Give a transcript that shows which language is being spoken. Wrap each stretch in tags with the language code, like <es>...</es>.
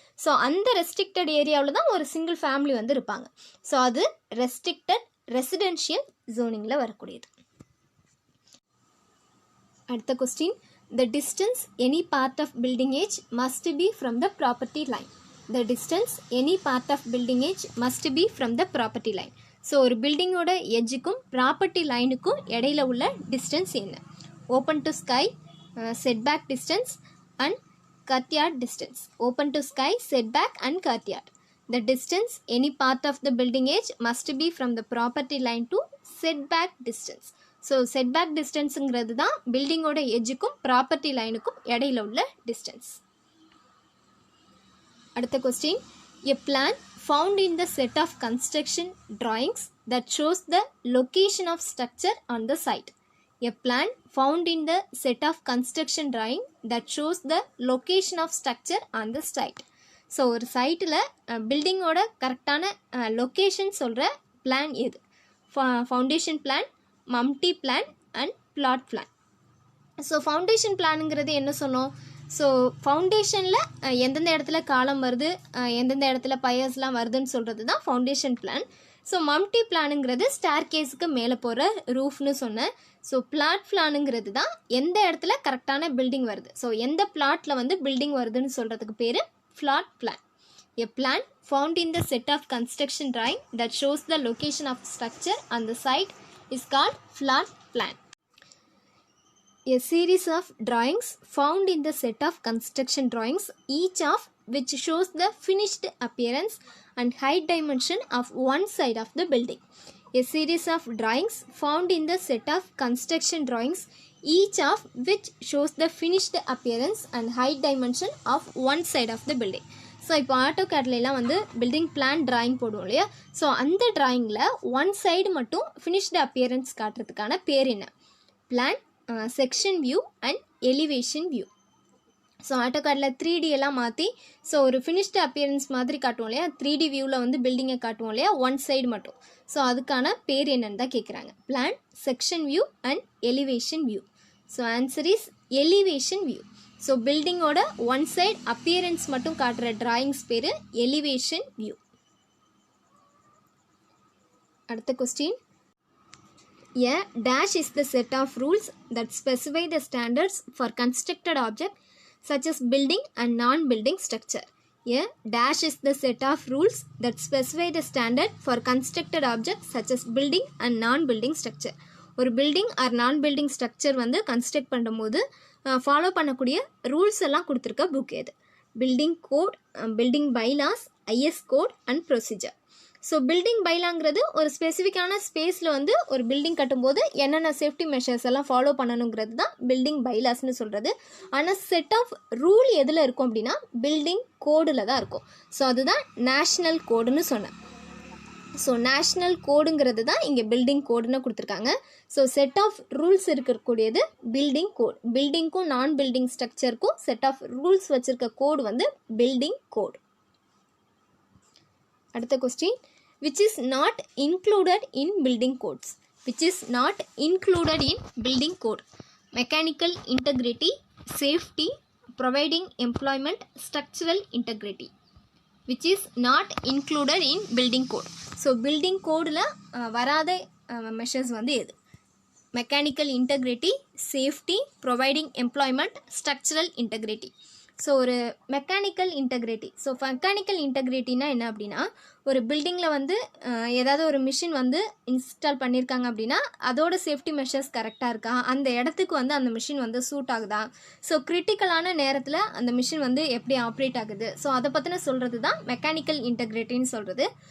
<ta>So அந்த restricted ஏரியாவில் தான் ஒரு சிங்கிள் ஃபேமிலி வந்து இருப்பாங்க. ஸோ அது ரெஸ்ட்ரிக்டட் ரெசிடென்ஷியல் ஜோனிங்கில் வரக்கூடியது. அடுத்த question,</ta> <en>The distance any part of building edge must be from the property line. The distance any part of building edge must be from the property line.</en> <ta>So ஒரு பில்டிங்கோட எட்ஜுக்கும் property லைனுக்கும் இடையில உள்ள distance என்ன?</ta> <en>Open to sky, setback distance and courtyard distance. Open to sky, setback and courtyard. The distance any part of the building edge must be from the property line to setback distance.</en> <ta>So setback டிஸ்டன்ஸுங்கிறது தான் பில்டிங்கோட எட்ஜுக்கும் property லைனுக்கும் இடையில உள்ள distance. அடுத்த question,</ta> <en>a plan found in the set of construction drawings that shows the location of structure on the site. A plan found in the set of construction drawing that shows the location of structure on the site.</en> <ta>So ஒரு சைட்டில் பில்டிங்கோட கரெக்டான location சொல்கிற plan எது?</ta> <en>Foundation plan, mumty plan and plot plan.</en> <ta>So foundation பிளானுங்கிறது என்ன சொன்னோம்? So ஃபவுண்டேஷனில் எந்தெந்த இடத்துல காலம் வருது, எந்தெந்த இடத்துல பயர்ஸ்லாம் வருதுன்னு சொல்கிறது தான் ஃபவுண்டேஷன் பிளான். ஸோ மம்டி பிளானுங்கிறது ஸ்டேர்கேஸுக்கு மேலே போகிற ரூஃப்னு சொன்னேன். ஸோ பிளாட் பிளானுங்கிறது தான் எந்த இடத்துல கரெக்டான பில்டிங் வருது, ஸோ எந்த பிளாட்டில் வந்து பில்டிங் வருதுன்னு சொல்கிறதுக்கு பேர் plot plan.</ta> <en>A plan found in the set of construction drawing that shows the location of structure on the site is called plot plan. A series of drawings found in the set of construction drawings, each of which shows the finished appearance and height dimension of one side of the building. A series of drawings found in the set of construction drawings, each of which shows the finished appearance and height dimension of one side of the building.</en> <ta>So இப்போ ஆட்டோகேட்லாம் வந்து building plan drawing போடுவோம் இல்லையா, so அந்த டிராயிங்கில் one side மட்டும் finished appearance காட்டுறதுக்கான பேர் என்ன?</ta> <en>Plan, section view and elevation view.</en> <ta>So ஆட்டோகேட்டில் 3D எல்லாம் மாற்றி ஸோ ஒரு ஃபினிஷ்டு அப்பியரன்ஸ் மாதிரி காட்டுவோம் இல்லையா, 3D வியூவில் வந்து பில்டிங்கை காட்டுவோம் இல்லையா, ஒன் சைடு மட்டும். ஸோ அதுக்கான பேர் என்னன்னு தான் கேட்குறாங்க.</ta> <en>Plan, section view and elevation view. So answer is elevation view.</en> <ta>So பில்டிங்கோட one side appearance மட்டும் காட்டுற டிராயிங்ஸ் பேர் எலிவேஷன் வியூ. அடுத்த question.</ta> <en>A dash is the set of rules that specify the standards for constructed object such as building and non-building structure. A dash is the set of rules that specify the standard for constructed objects such as building and non-building structure.</en> <ta>ஒரு building R நான் building structure வந்து construct பண்ணும்போது follow பண்ணக்கூடிய rules எல்லாம் கொடுத்துருக்க book எது?</ta> <en>Building code, building bylaws, IS code and procedure.</en> <ta>So building பைலாங்கிறது ஒரு ஸ்பெசிஃபிக்கான ஸ்பேஸில் வந்து ஒரு பில்டிங் கட்டும்போது என்னென்ன சேஃப்டி மெஷர்ஸ் எல்லாம் ஃபாலோ பண்ணணுங்கிறது தான் பில்டிங் பைலாஸ்னு சொல்கிறது. ஆனால் செட் ஆஃப் ரூல் எதில் இருக்கும் அப்படின்னா பில்டிங் கோடில் தான் இருக்கும். ஸோ அதுதான் நேஷ்னல் கோடுன்னு சொன்னேன். ஸோ நேஷ்னல் கோடுங்கிறது தான் இங்கே பில்டிங் கோடுன்னு கொடுத்துருக்காங்க. ஸோ செட் ஆஃப் ரூல்ஸ் இருக்கக்கூடியது பில்டிங் கோட். பில்டிங்க்கும் நான் பில்டிங் ஸ்ட்ரக்சருக்கும் செட் ஆஃப் ரூல்ஸ் வச்சுருக்க கோடு வந்து பில்டிங் கோட். அடுத்த question.</ta> <en>which is not included in building codes. which is not included in building code. Mechanical integrity, safety, providing employment, structural integrity. which is not included in building code.</en> <ta>So building கோடில் வராத measures வந்து எது?</ta> <en>Mechanical integrity, safety, providing employment, structural integrity.</en> <ta>So ஒரு mechanical integrity. So mechanical இன்டெகிரிட்டினா என்ன அப்படின்னா, ஒரு பில்டிங்கில் வந்து ஏதாவது ஒரு மிஷின் வந்து இன்ஸ்டால் பண்ணியிருக்காங்க அப்படின்னா அதோட சேஃப்டி மெஷர்ஸ் கரெக்டாக இருக்கா, அந்த இடத்துக்கு வந்து அந்த மிஷின் வந்து சூட் ஆகுதா, ஸோ கிரிட்டிக்கலான நேரத்தில் அந்த மிஷின் வந்து எப்படி ஆப்ரேட் ஆகுது, ஸோ அதை பற்றின சொல்கிறது தான் மெக்கானிக்கல் இன்டெகிரிட்டின்னு சொல்கிறது.</ta>